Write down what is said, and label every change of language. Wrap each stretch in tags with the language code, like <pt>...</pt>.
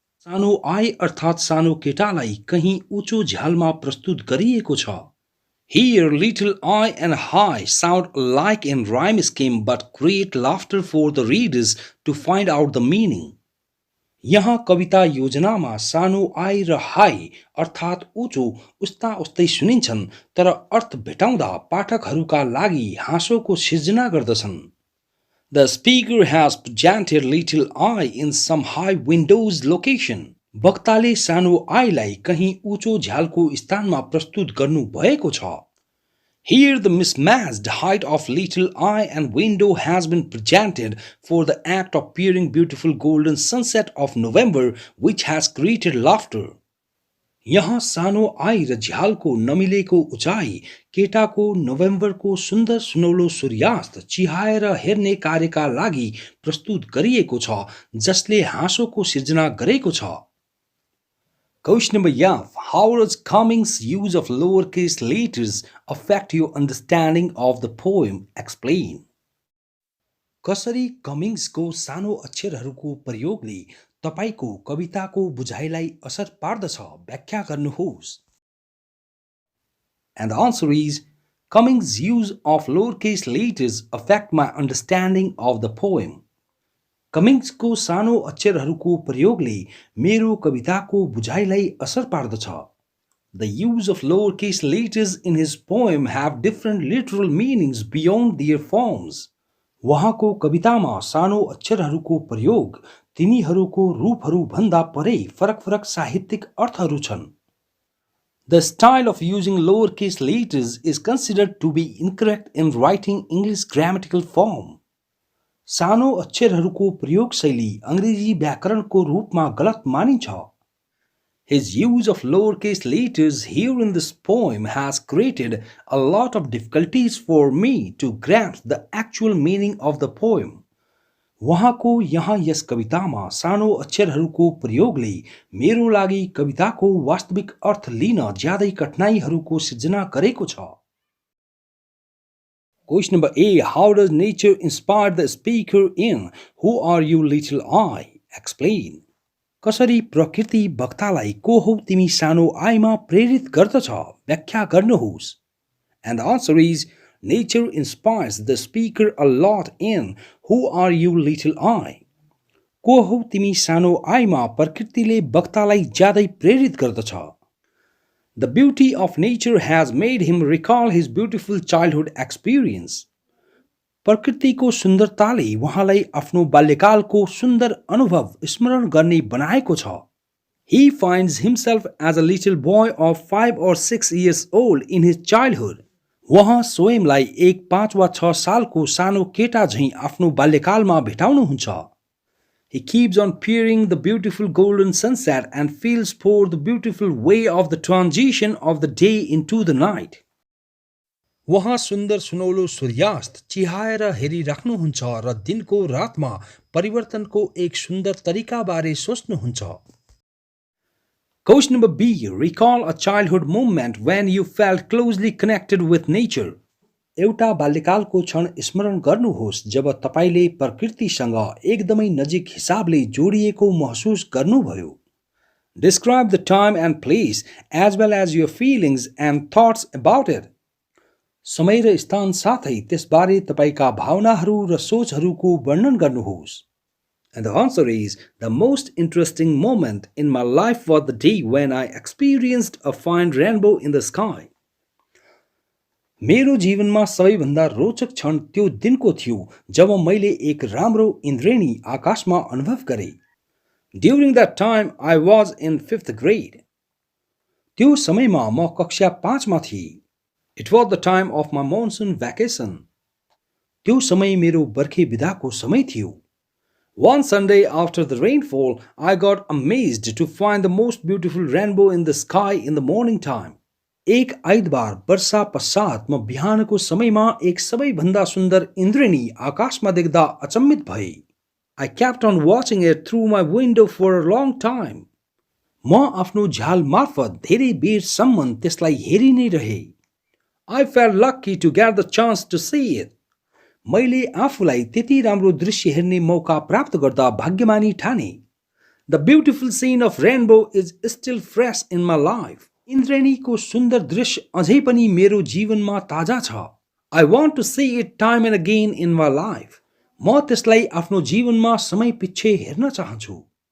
<ne>सानो आई अर्थात् सानो केटालाई कहीं ऊँचो झ्यालमा प्रस्तुत गरिएको छ.</ne> <en>Here, little I and high sound alike in rhyme scheme but create laughter for the readers to find out the meaning.</en> <ne>यहाँ कविता योजनामा सानो आई र हाई अर्थात् ऊँचो उस्ता उस्तै सुनिन्छन् तर अर्थ भेटाउँदा पाठकहरूका लागि हाँसोको सिर्जना गर्दछन्.</ne> <en>The speaker has presented little I in some high windows location.</en> <ne>वक्ताले सानो आईलाई कहीं ऊँचो झ्यालको स्थानमा प्रस्तुत गर्नु भएको छ.</ne> <en>Here the mismatched height of little I and window has been presented for the act of peering beautiful golden sunset of November which has created laughter.</en> <ne>यहाँ सानो I र झ्यालको नमिलेको उचाइ केटाको नोभेम्बरको सुन्दर सुनौलो सूर्यास्त चिहाएर हेर्ने कार्यका लागि प्रस्तुत गरिएको छ जसले हाँसोको सिर्जना गरेको छ.</ne> <en>Question number F. How does Cummings' use of lowercase letters affect your understanding of the poem? Explain.</en> <ne>कसरी कमिङ्सको सानो अक्षरहरूको प्रयोगले तपाईँको कविताको बुझाइलाई असर पार्दछ व्याख्या गर्नुहोस्.</ne> <en>And the answer is Cummings' use of lowercase letters affect my understanding of the poem.</en> <ne>कमिङ्सको सानो अक्षरहरूको प्रयोगले मेरो कविताको बुझाइलाई असर पार्दछ.</ne> <en>The use of lowercase letters in his poem have different literal meanings beyond their forms.</en> <ne>उहाँको कवितामा सानो अक्षरहरूको प्रयोग तिनीहरूको रूपहरूभन्दा परै फरक-फरक साहित्यिक अर्थहरू छन्.</ne> <en>The style of using lowercase letters is considered to be incorrect in writing English grammatical form.</en> <ne>सानो अक्षरहरूको प्रयोग शैली अंग्रेजी व्याकरणको रूपमा गलत मानिन्छ.</ne> <en>His use of lowercase letters here in this poem has created a lot of difficulties for me to grasp the actual meaning of the poem.</en> <ne>उहाँको यहाँ यस कवितामा सानो अक्षरहरूको प्रयोगले मेरो लागि कविताको वास्तविक अर्थ लिन ज्यादै कठिनाइहरूको सिर्जना गरेको छ.</ne> <en>Question number A. How does nature inspire the speaker in Who Are You Little I? Explain.</en> <ne>कसरी प्रकृति वक्तालाई को हौ तिमी सानो आइमा प्रेरित गर्दछ व्याख्या गर्नुहोस्.</ne> <en>And the answer is nature inspires the speaker a lot in Who Are You Little I?</en> <ne>को हौ तिमी सानो आइमा प्रकृतिले वक्तालाई ज्यादै प्रेरित गर्दछ.</ne> <en>The beauty of nature has made him recall his beautiful childhood experience.</en> <ne>प्रकृतिको सुन्दरताले उहाँलाई आफ्नो बाल्यकालको सुन्दर अनुभव स्मरण गर्ने बनाएको छ.</ne> <en>He finds himself as a little boy of 5 or 6 years old in his childhood.</en> <ne>उहाँ स्वयंलाई एक 5 वा 6 सालको सानो केटा झैं आफ्नो बाल्यकालमा भेटाउनुहुन्छ.</ne> <en>He keeps on peering the beautiful golden sunset and feels for the beautiful way of the transition of the day into the night.</en> <ne>उहाँ सुन्दर सुनौलो सूर्यास्त चिहाएर हेरिराख्नुहुन्छ र दिनको रातमा परिवर्तनको एक सुन्दर तरिकाबारे सोच्नुहुन्छ.</ne> <en>Question number B. Recall a childhood moment when you felt closely connected with nature.</en> <ne>एउटा बाल्यकालको क्षण स्मरण गर्नुहोस् जब तपाईले प्रकृतिसँग एकदमै नजिक हिसाबले जोडिएको महसुस गर्नुभयो.</ne> <en>Describe the time and place as well as your feelings and thoughts about it.</en> <ne>समय र स्थान साथै त्यसबारे तपाईका भावनाहरू र सोचहरूको वर्णन गर्नुहोस्.</ne> <en>And the answer is the most interesting moment in my life was the day when I experienced a fine rainbow in the sky.</en> <ne>मेरो जीवनमा सबैभन्दा रोचक क्षण त्यो दिनको थियो जब मैले एक राम्रो इन्द्रेणी आकाशमा अनुभव गरे.</ne> <en>During that time I was in 5th grade.</en> <ne>त्यो समयमा म कक्षा 5 मा थिए.</ne> <en>It was the time of my monsoon vacation.</en> <ne>त्यो समय मेरो बर्खे बिदाको समय थियो.</ne> <en>One Sunday after the rainfall, I got amazed to find the most beautiful rainbow in the sky in the morning time.</en> <ne>एक आइतबार वर्षा पश्चात म बिहानको समयमा एक सबैभन्दा सुन्दर इन्द्रेणी आकाशमा देख्दा अचम्मित भए.</ne> <en>I kept on watching it through my window for a long time.</en> <ne>म आफ्नो झ्याल मार्फत धेरै बेरसम्म त्यसलाई हेरि नै रहे.</ne> <en>I felt lucky to get the chance to see it.</en> <ne>मैले आफूलाई त्यति राम्रो दृश्य हेर्ने मौका प्राप्त गर्दा भाग्यमानी ठाने.</ne> <en>The beautiful scene of rainbow is still fresh in my life.</en> <ne>इन्द्रेणीको सुन्दर दृश्य अझै पनि मेरो जीवनमा ताजा छ.</ne> <en>I want to see it time and again in my life.</en> <ne>म त्यसलाई आफ्नो जीवनमा समय पछि हेर्न चाहन्छु.</ne>